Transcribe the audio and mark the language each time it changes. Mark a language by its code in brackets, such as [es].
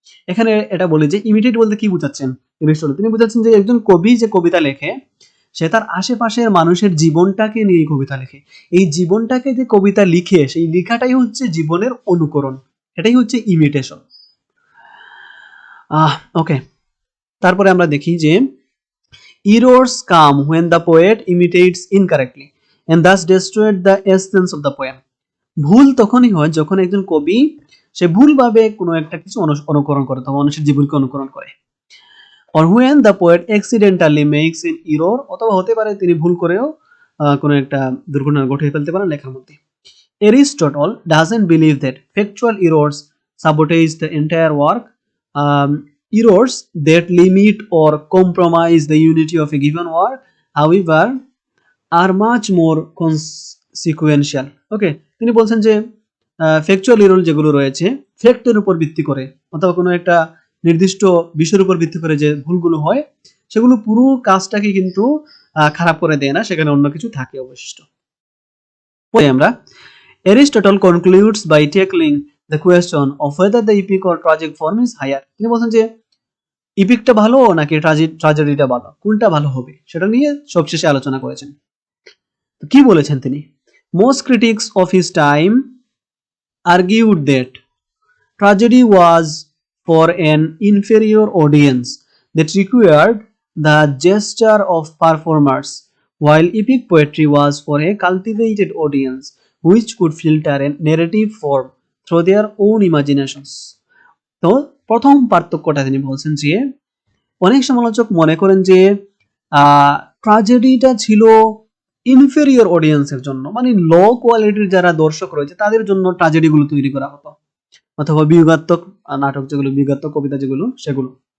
[bn] এখানে এটা বলি যে ইমিটেট বলতে কি বোঝাচ্ছেন এরিস্টটল? তিনি বোঝাচ্ছেন যে একজন কবি যে কবিতা লেখে সে তার আশেপাশের মানুষের জীবনটাকে নিয়ে কবিতা লেখে। এই জীবনটাকে যে কবিতা লিখে সেই লেখাটাই হচ্ছে জীবনের অনুকরণ, এটাই হচ্ছে ইমিটেশন। [en] okay, [bn] তারপরে আমরা দেখি যে [en] errors come when the poet imitates incorrectly and thus destroyed the essence of the poem. [bn] ভুল তখনই হয় যখন একজন কবি সে ভুলভাবে কোনো একটা কিছু অনুকরণ করে, তখন মানুষের জীবনকে অনুকরণ করে। [en] or when the poet accidentally makes an error, [bn] অথবা হতে পারে তিনি ভুল করেও কোনো একটা দুর্ঘটনা ঘটিয়ে ফেলতে পারেন লেখার মধ্যে। [en] Aristotle doesn't believe that factual errors sabotage the entire work. Errors that limit or compromise the unity of a given work, however, are much more consequential. [bn] ওকে, তিনি বলছেন যে ফ্যাকচুয়াল এরর যেগুলো রয়েছে ফ্যাক্টের উপর ভিত্তি করে অথবা কোনো একটা নির্দিষ্ট বিষয়ের উপর ভিত্তি করে যে ভুলগুলো হয় সেগুলো পুরো কাজটাকে কিন্তু খারাপ করে দেয় না, সেখানে অন্য কিছু থাকে অবশিষ্ট। [en] আমরা Aristotle concludes by tackling the question of whether the epic or tragic form is higher. [bn] তিনি বলছেন যে ইপিকটা ভালো নাকি ট্র্যাজেডিটা ভালো, কোনটা ভালো হবে সেটা নিয়ে সবশেষে আলোচনা করেছেন। তো কি বলেছেন তিনি? [en] Most critics of his time argued that tragedy was for an inferior audience that required the gesture of performers, while epic poetry was for a cultivated audience which could filter a narrative form through their own imaginations. [bn] তো প্রথম পার্থক্যটা তিনি বলছেন যে অনেক সমালোচক মনে করেন যে ট্র্যাজেডিটা ছিল ইনফেরিয়র অডিয়েন্সের জন্য, মানে লো কোয়ালিটির যারা দর্শক রয়েছে তাদের জন্য ট্র্যাজেডিগুলো তৈরি করা হতো, অথবা বিয়োগাত্মক নাটক যেগুলো, বিয়োগাত্মক কবিতা যেগুলো সেগুলো।